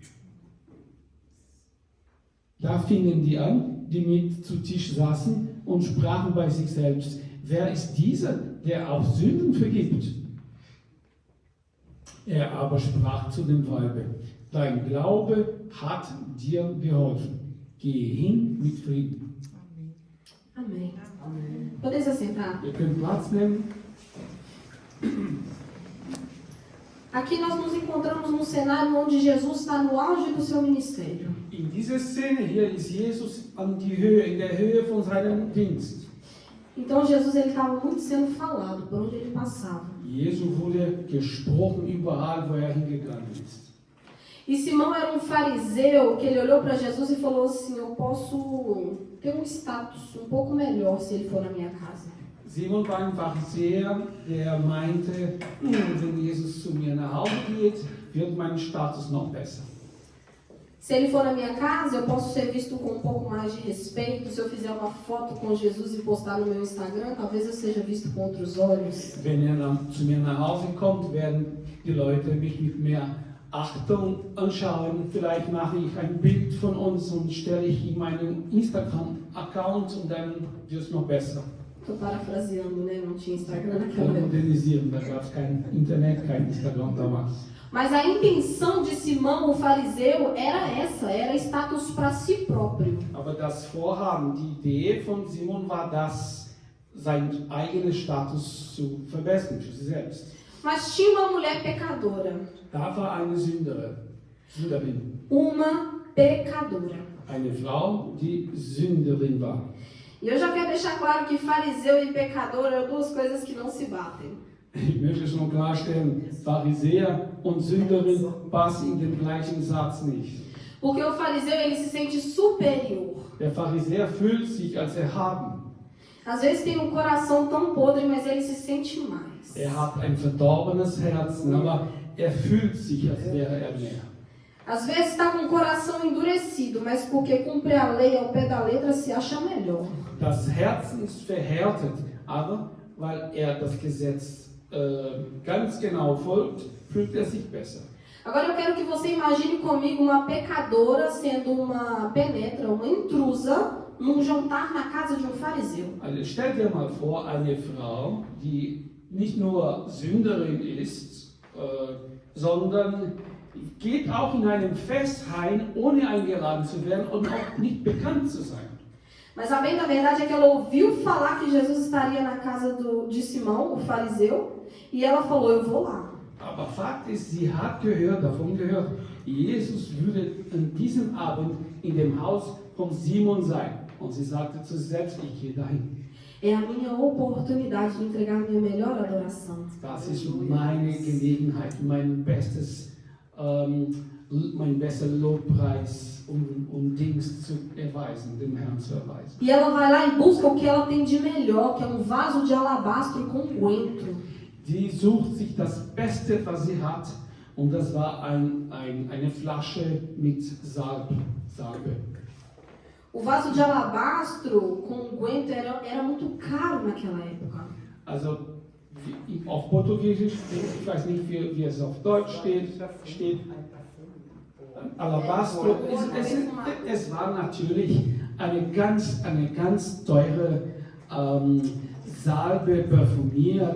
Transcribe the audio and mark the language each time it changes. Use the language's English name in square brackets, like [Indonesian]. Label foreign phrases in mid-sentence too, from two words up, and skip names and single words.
[German] Da fingen die an, die mit zu Tisch saßen und sprachen bei sich selbst, wer ist dieser, der auch Sünden vergibt? Er aber sprach zu dem Weibe, dein Glaube hat dir geholfen. Gehe hin mit Frieden. [Portuguese] Amém. Podem se assentar. [German] Ihr könnt Platz nehmen. [Portuguese] Aqui nós nos encontramos num cenário onde Jesus está no auge do seu ministério. [German] In dieser Szene hier ist Jesus in der Höhe von seinem Dienst. [Portuguese] Então Jesus ele estava muito sendo falado por onde ele passava. [German] Jesus wurde gesprochen überall, wo er hingegangen ist. [Portuguese] E Simão era um fariseu que ele olhou para Jesus e falou assim, eu posso ter um status um pouco melhor se ele for na minha casa. [German] Simon war ein Pharisäer, der meinte, wenn Jesus zu mir nach Hause geht, wird mein Status noch besser. [Portuguese] Se ele for na minha casa, eu posso ser visto com um pouco mais de respeito. Se eu fizer uma foto com Jesus e postar no meu Instagram, talvez eu seja visto com outros olhos. [German] Wenn zu mir nach Hause kommt, werden die Leute mich mit mehr Achtung anschauen. Vielleicht mache ich ein Bild von uns und stelle ich in meinen Instagram-Account und dann wird es noch besser. [Portuguese] Estou parafraseando, né? Não tinha Instagram [German] Kann [Portuguese] naquela época. [German] modernisieren, da gab es kein Internet, kein Instagram damals. [Portuguese] Mas a intenção de Simão, o fariseu, era essa, era status para si próprio. [German] Aber das Vorhaben, die Idee von Simon war das, seinen eigenen Status zu verbessern für sich selbst. [Portuguese] Mas tinha uma mulher pecadora. [German] Da war eine Sünderin. [Portuguese] Uma pecadora. [German] Eine Frau, die Sünderin war. [Portuguese] E eu já quero deixar claro que fariseu e pecador eram duas coisas que não se batem. [German] Ich möchte schon klarstellen, Pharisäer und Sünderin passen in den gleichen Satz nicht. [Portuguese] Porque o fariseu ele se sente superior. [German] Der Pharisäer fühlt sich als erhaben. [Portuguese] Às vezes tem um coração tão podre, mas ele se sente mais. [German] Hat ein verdorbenes Herzen, aber fühlt sich, als wäre mehr. [Portuguese] Às vezes está com o coração endurecido, mas porque cumpre a lei ao pé da letra se acha melhor. [German] Das Herz ist verhärtet, aber weil das Gesetz ganz genau folgt, fühlt sich besser. [Portuguese] Agora eu quero que você imagine comigo uma pecadora sendo uma penetra, uma intrusa, num jantar na casa de um fariseu. [German] Also stell dir mal vor, eine Frau, die nicht nur Sünderin ist, sondern geht auch in einem Fest rein, ohne eingeladen zu werden und auch nicht bekannt zu sein. [Portuguese] Mas a bem da verdade é que ela ouviu falar que Jesus estaria na casa de Simão, o fariseu, e ela falou, eu vou lá. [German] Aber Fakt ist, sie hat davon gehört, Jesus würde an diesem Abend in dem Haus von Simon sein. Und sie sagte zu sich selbst, ich gehe dahin. [Portuguese] É a minha oportunidade de entregar minha melhor adoração. [German] Das ist meine Gelegenheit, mein bester Lobpreis, Dienst zu erweisen, dem Herrn zu erweisen. [Portuguese] E ela vai lá e busca o que ela tem de melhor, que é um vaso de alabastro com unguento. [German] Sie sucht sich das Beste, was sie hat, und das war eine Flasche mit Salbe. [Portuguese] O vaso de alabastro com unguento era muito caro naquela época. [German] Also auf Portugiesisch, ich weiß nicht, wie es auf Deutsch steht Alabastro, es war natürlich eine ganz teure Salbe parfümiert.